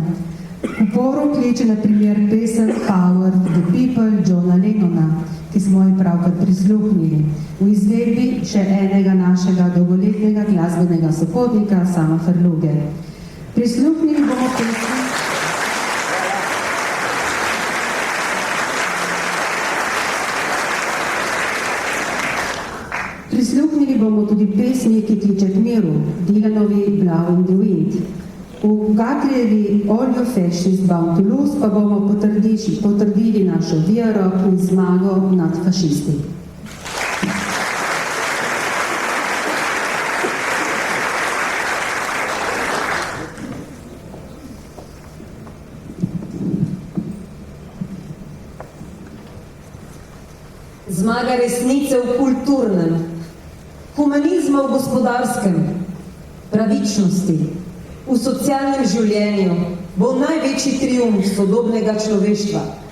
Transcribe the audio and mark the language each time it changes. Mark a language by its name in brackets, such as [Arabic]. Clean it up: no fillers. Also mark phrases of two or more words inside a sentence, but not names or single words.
[Slovenian] V poru kleče na primer pesem Power to the People Johna Lennona, ki smo ji pravkar prisluhnili, v izvedbi še enega našega dolgoletnega glasbenega sopotnika Sama Ferluge. Prisluhnili bomo pesmi Prisluhnili bomo tudi pesmi, ki kliče k miru, Dylanovi Blow in the Wind. V Gatrijevi All Your Fascist Bound to Lose pa bomo potrdili našo vero in zmago nad fašisti. Zmaga resnice v kulturnem, humanizma v gospodarskem, pravičnosti, v socialnem življenju bo največji triumf sodobnega človeštva.